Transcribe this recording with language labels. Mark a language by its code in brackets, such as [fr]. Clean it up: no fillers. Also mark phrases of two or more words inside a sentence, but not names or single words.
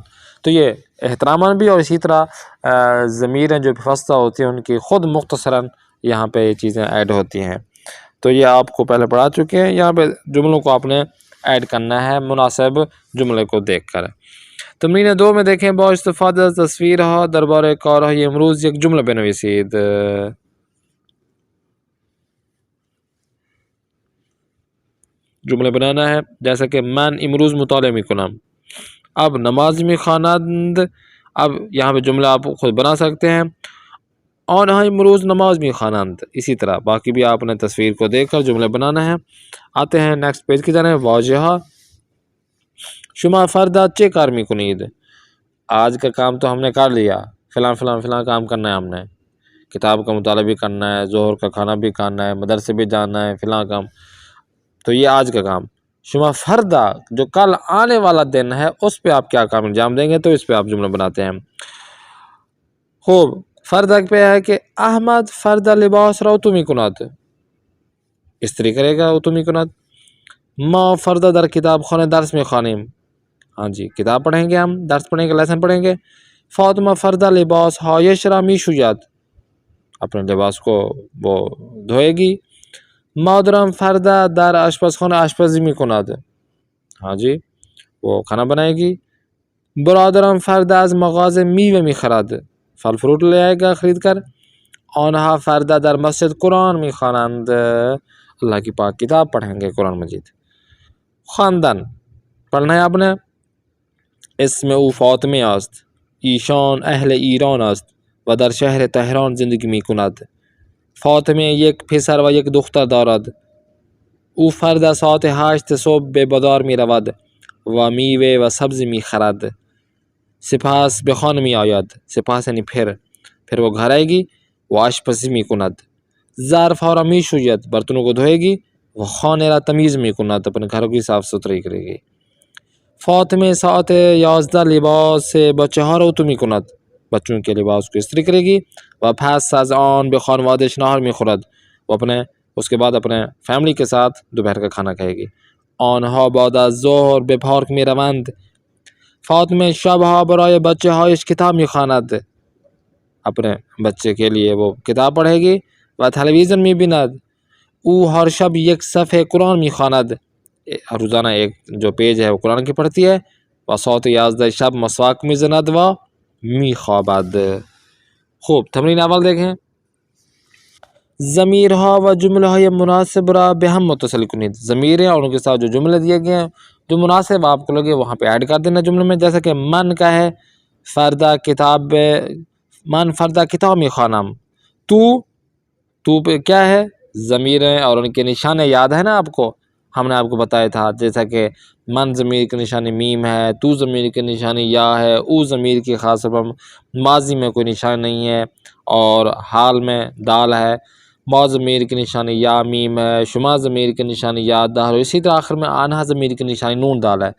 [ur] تو یہ احترامان بھی، اور اسی طرح ضمیریں جو فستہ ہوتی ہیں ان کی خود مختصراً یہاں پہ یہ چیزیں ایڈ ہوتی ہیں۔ تو یہ آپ کو پہلے پڑھا چکے ہیں، یہاں پہ جملوں کو آپ نے ایڈ کرنا ہے مناسب جملے کو دیکھ کر۔ [fa] تمرین 2 [ur] میں دیکھیں [fa] با استفادہ تصویر ہا دربار کار های امروز یک جمله بنویسید۔ [ur] جمله بنانا ہے، جیسا کہ [fa] من امروز مطالعه میکنم، [ur] اب [fa] نماز میخوانند، [ur] اب یہاں پہ جملہ آپ خود بنا سکتے ہیں، [fa] آنها امروز نماز میخوانند، [ur] اسی طرح باقی بھی آپ نے تصویر کو دیکھ کر جملے بنانا ہے۔ آتے ہیں نیکسٹ پیج کی جانب، [fa] واجہہ شما فردا چه کار میکنید؟ [ur] آج کا کام تو ہم نے کر لیا، فلاں فلاں فلاں کام کرنا ہے، ہم نے کتاب کا مطالعہ بھی کرنا ہے، ظہر کا کھانا بھی کھانا ہے، مدرسے بھی جانا ہے، فلاں کام، تو یہ آج کا کام۔ [fa] شما فردا [ur] جو کل آنے والا دن ہے اس پہ آپ کیا کام انجام دیں گے، تو اس پہ آپ جملہ بناتے ہیں۔ [fa] خوب، فردا [ur] پہ ہے کہ [fa] احمد فردا لباس را اتو میکند، [ur] استری کرے گا [fa] اتو میکند۔ ما فردا در کتاب خانه درس میخوانیم، [ur] ہاں جی کتاب پڑھیں گے، ہم درس پڑھیں گے، لیسن پڑھیں گے۔ [fa] فاطمہ فردا لباس هایش را میشوید، [ur] اپنے لباس کو وہ دھوئے گی۔ [fa] مادرم فردا در آشپزخانه آشپزی میکند، [ur] ہاں جی وہ کھانا بنائے گی۔ [fa] برادرم فردا از مغازه میوه میخرد، [ur] پھل فروٹ لے آئے گا خرید کر۔ [fa] آنها فردا در مسجد قرآن میخوانند، [ur] اللہ کی پاک کتاب پڑھیں گے، قرآن مجید۔ خواندن پڑھنا ہے آپ نے، [fa] اسم او فاطمه است، ایشان اهل ایران است و در شهر تهران زندگی میکند۔ فاطمه یک پسر و یک دختر دارد، او فردا ساعت 8 صبح به بازار میرود و میوه و سبزی میخرد، سپس به خانه میآید، سپس [ur] یعنی پھر وہ گھر آئے گی، وہ [fa] آشپزی میکند، ظرف ها را میشوید، [ur] برتنوں کو دھوئے گی، وہ [fa] خانه را تمیز میکند، [ur] اپنے گھروں کی صاف ستھرائی کرے گی۔ [fa] فاطمه ساعت 11 لباس بچه ها را اتو میکند، [ur] بچوں کے لباس کو استری کرے گی، [fa] و پس از آن به خانوادش نهار میخورد، [ur] وہ اس کے بعد اپنے فیملی کے ساتھ دوپہر کا کھانا کھائے گی۔ [fa] آنها بعد از ظهر به پارک میروند، فاطمه شبها برای بچه هایش کتاب میخواند، [ur] اپنے بچے کے لیے وہ کتاب پڑھے گی، [fa] و تلویزیون میبیند، او ہر شب یک صفحه قرآن میخواند، [ur] روزانہ ایک جو پیج ہے وہ قرآن کی پڑھتی ہے، [fa] و ساعت 11 شب مسواک میزند و میخوابد۔ خوب، تمرین اول دیکھیں، ضمیرها و جمله های مناسب را به هم متصل کنید، [ur] ضمیریں اور ان کے ساتھ جو جملے دیے گئے ہیں جو مناسب آپ کو لگے وہاں پہ ایڈ کر دینا جملے میں، جیسا کہ من کا ہے [fa] فردا کتاب، من فردا کتاب میخوانم، [ur] تو پہ کیا ہے ضمیریں اور ان کے نشانے یاد ہے نا آپ کو، ہم نے آپ کو بتایا تھا، جیسا کہ من ضمیر کی نشانی میم ہے، تو ضمیر کی نشانی یا ہے، او ضمیر کی خاص طور پر ماضی میں کوئی نشان نہیں ہے اور حال میں دال ہے، ما ضمیر کی نشانی یا میم ہے، شما ضمیر کی نشانی یا دال، اسی طرح آخر میں آنہا ضمیر کی نشانی نون دال ہے۔